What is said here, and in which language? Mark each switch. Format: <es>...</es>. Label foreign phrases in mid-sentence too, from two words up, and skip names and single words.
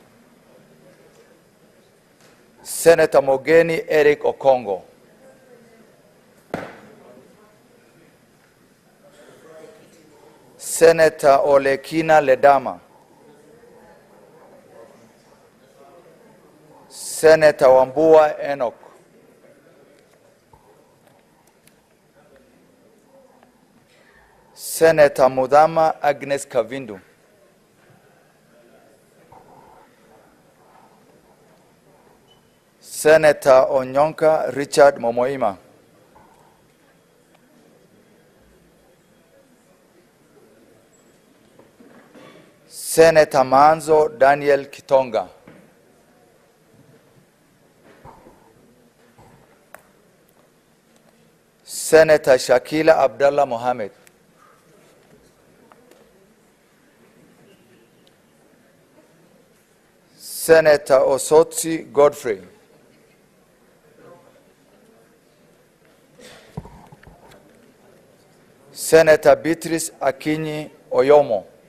<en>Senator Mogeni Eric Okongo. Senator Olekina Ledama. Senator Wambua Enoch. Senator Mudhama Agnes Kavindu. Senator Onyonka Richard Momoima. Senator Manzo Daniel Kitonga. Senator Shakila Abdallah Mohammed. Senator Osotsi Godfrey. Senator Beatrice Akinyi Oyomo.</en>